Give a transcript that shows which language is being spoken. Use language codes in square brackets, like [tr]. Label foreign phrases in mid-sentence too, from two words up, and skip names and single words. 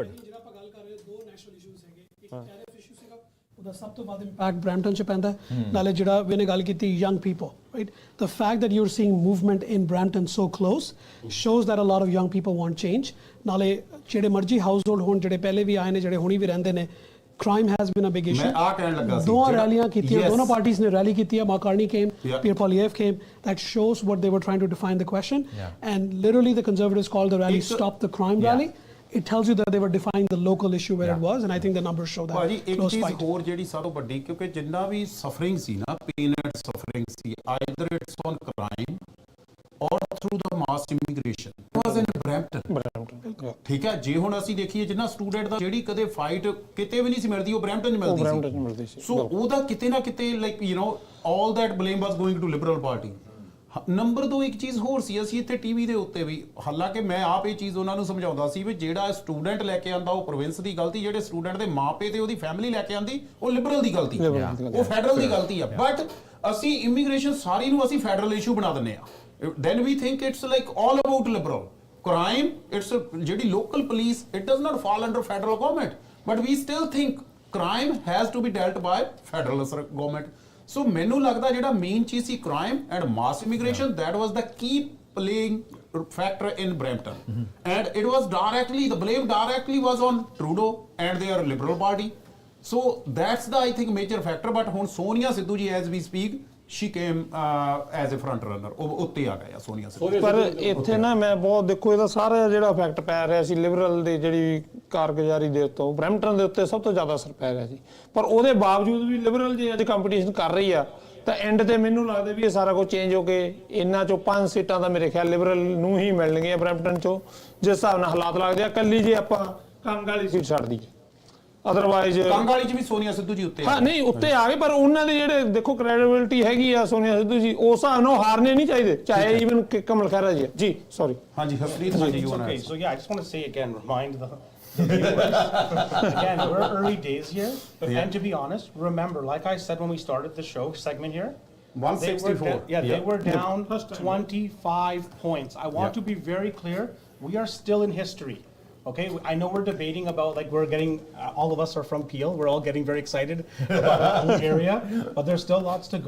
[pa] ਜਿਹੜਾ ਆਪਾਂ ਗੱਲ ਕਰ ਰਹੇ ਹਾਂ, 2 [en] national issues [pa] ਹੈਗੇ। ਇੱਕ [en] tariff issue [pa] ਸੀਗਾ, ਉਹਦਾ ਸਭ ਤੋਂ ਵੱਧ ਇੰਪੈਕਟ ਬ੍ਰੈਂਪਟਨ 'ਚ ਪੈਂਦਾ ਹੈ। ਨਾਲੇ ਜਿਹੜਾ ਵੀ ਨੇ ਗੱਲ ਕੀਤੀ [en] young people, right, the fact that you are seeing movement in Brampton so close shows that a lot of young people want change. [pa] ਨਾਲੇ ਜਿਹੜੇ ਮਰਜ਼ੀ ਹਾਊਸ ਹੋਲਡ ਹੋਣ, ਜਿਹੜੇ ਪਹਿਲੇ ਵੀ ਆਏ ਨੇ, ਜਿਹੜੇ ਹੁਣੀ ਵੀ ਰਹਿੰਦੇ ਨੇ, [en] crime has been a big issue। [pa] ਮੈਂ ਕਹਿਣ ਲੱਗਾ ਸੀ, ਦੋਵਾਂ ਰੈਲੀਆਂ ਕੀਤੀਆਂ, [en] Yes. [pa] ਦੋਨੋਂ ਪਾਰਟੀਆਂ ਨੇ ਰੈਲੀ ਕੀਤੀ ਹੈ। [en] Makarni came, Yeah. Pierre Poilievre came. That shows what they were trying to define the question. And literally the Conservatives called the rally "Stop the Crime Rally." It tells you that they were defining the local issue where it was, and I think the numbers show that. [pa] ਭਾਜੀ ਇੱਕ [en] close [pa] ਚੀਜ਼ [en] fight. [pa] ਹੋਰ ਜਿਹੜੀ ਸਭ ਤੋਂ ਵੱਡੀ, ਕਿਉਂਕਿ ਜਿੰਨਾ ਵੀ ਸਫਰਿੰਗ ਸੀ ਨਾ, [en] pain and suffering ਸੀ, either it's on crime or through the mass immigration, was in Brampton. [pa] ਠੀਕ ਹੈ, ਜੇ ਹੁਣ ਅਸੀਂ ਦੇਖੀਏ ਜਿੰਨਾ ਸਟੂਡੈਂਟ ਦਾ ਜਿਹੜੀ ਕਦੇ ਫਾਈਟ ਕਿਤੇ ਵੀ ਨਹੀਂ ਸੀ ਮਿਲਦੀ, ਉਹ ਬ੍ਰੈਂਪਟਨ 'ਚ ਮਿਲਦੀ ਸੀ। ਸੋ ਉਹਦਾ ਕਿਤੇ ਨਾ ਕਿਤੇ [en] like you know all that blame was going to Liberal Party. [pa] ਨੰਬਰ 2 ਇੱਕ ਚੀਜ਼ ਹੋਰ ਸੀ, ਅਸੀਂ ਇੱਥੇ ਟੀਵੀ ਦੇ ਉੱਤੇ ਵੀ, ਹਾਲਾਂਕਿ ਮੈਂ ਆਪ ਇਹ ਚੀਜ਼ ਉਹਨਾਂ ਨੂੰ ਸਮਝਾਉਂਦਾ ਸੀ ਵੀ ਜਿਹੜਾ ਸਟੂਡੈਂਟ ਲੈ ਕੇ ਆਂਦਾ ਉਹ ਪ੍ਰੋਵਿੰਸ ਦੀ ਗਲਤੀ, ਜਿਹੜੇ ਸਟੂਡੈਂਟ ਦੇ ਮਾਪੇ ਤੇ ਉਹਦੀ ਫੈਮਿਲੀ ਲੈ ਕੇ ਆਂਦੀ ਉਹ ਲਿਬਰਲ ਦੀ ਗਲਤੀ, ਉਹ ਫੈਡਰਲ ਦੀ ਗਲਤੀ ਆ। ਬਟ ਅਸੀਂ ਇਮੀਗ੍ਰੇਸ਼ਨ ਸਾਰੀ ਨੂੰ ਅਸੀਂ [en] federal issue [pa] ਬਣਾ ਦਿੰਦੇ ਆ। [en] then we think it's like all about liberal crime, it's a ਜਿਹੜੀ local police, it does not fall under federal government, but we still think crime has to be dealt by federal government. So [pa] ਮੈਨੂੰ ਲੱਗਦਾ ਜਿਹੜਾ ਮੇਨ ਚੀਜ਼ ਸੀ [en] crime and mass immigration, that was the key playing factor in Brampton. And it was directly, the blame directly was on Trudeau and their liberal party. So that's the I think major factor. But [pa] ਹੁਣ ਸੋਨੀਆ ਸਿੱਧੂ ਜੀ [en] as we speak, she came as a front runner, [pa] ਉਹ ਉੱਤੇ ਆ ਗਿਆ ਸੋਨੀਆ ਸਿੱਧੂ। ਪਰ ਇੱਥੇ ਨਾ ਮੈਂ ਬਹੁਤ ਦੇਖੋ ਇਹਦਾ ਸਾਰਾ ਜਿਹੜਾ ਇਫੈਕਟ ਪੈ ਰਿਹਾ ਸੀ ਲਿਬਰਲ ਦੀ ਜਿਹੜੀ ਕਾਰਗੁਜ਼ਾਰੀ ਦੇ ਉੱਤੋਂ ਬ੍ਰੈਂਪਟਨ ਦੇ ਉੱਤੇ ਸਭ ਤੋਂ ਜ਼ਿਆਦਾ ਅਸਰ ਪੈ ਰਿਹਾ ਸੀ। ਪਰ ਉਹਦੇ ਬਾਵਜੂਦ ਵੀ ਲਿਬਰਲ ਜੇ ਅੱਜ ਕੰਪੀਟੀਸ਼ਨ ਕਰ ਰਹੀ ਆ ਤਾਂ ਐਂਡ ਤੇ ਮੈਨੂੰ ਲੱਗਦਾ ਵੀ ਇਹ ਸਾਰਾ ਕੁਝ ਚੇਂਜ ਹੋ ਕੇ ਇਹਨਾਂ ਚੋਂ 5 ਸੀਟਾਂ ਤਾਂ ਮੇਰੇ ਖਿਆਲ ਲਿਬਰਲ ਨੂੰ ਹੀ ਮਿਲਣਗੀਆਂ ਬ੍ਰੈਂਪਟਨ ਚੋਂ, ਜਿਸ ਹਿਸਾਬ ਨਾਲ ਹਾਲਾਤ ਲੱਗਦੇ ਆ। ਕੱਲੀ ਜੇ ਆਪਾਂ ਕੰਗ ਵਾਲੀ ਸੀਟ ਛੱਡ ਦਈਏ, ਅਦਰਵਾਈਜ਼ ਕੰਗ ਵਾਲੀ 'ਚ ਵੀ ਸੋਨੀਆ ਸਿੱਧੂ ਜੀ ਉੱਤੇ ਹਾਂ ਨਹੀਂ ਉੱਤੇ ਆ ਗਏ, ਪਰ ਉਹਨਾਂ ਦੇ ਜਿਹੜੇ ਦੇਖੋ ਕ੍ਰੈਡੀਬਿਲਿਟੀ ਹੈਗੀ ਆ ਸੋਨੀਆ ਸਿੱਧੂ ਜੀ, ਉਸ ਹਿਸਾਬ ਨਾਲ ਹਾਰਨੇ ਨਹੀਂ ਚਾਹੀਦੇ, ਚਾਹੇ ਈਵਨ ਕਮਲ ਖੈਰਾ ਜੀ। ਜੀ ਸੌਰੀ, ਹਾਂਜੀ ਹਰਪ੍ਰੀਤ ਜੀ। [en] Okay, so yeah, I just want to say again, remind the viewers. Again, we're early days here, and to be honest, remember, like I said when we started the show segment here, 164. they were down 25 points. I want to be very clear, we are still in history. Okay, I know we're debating about, like, we're getting, all of us are from Peel, we're all getting very excited about our own area, but there's still lots to go.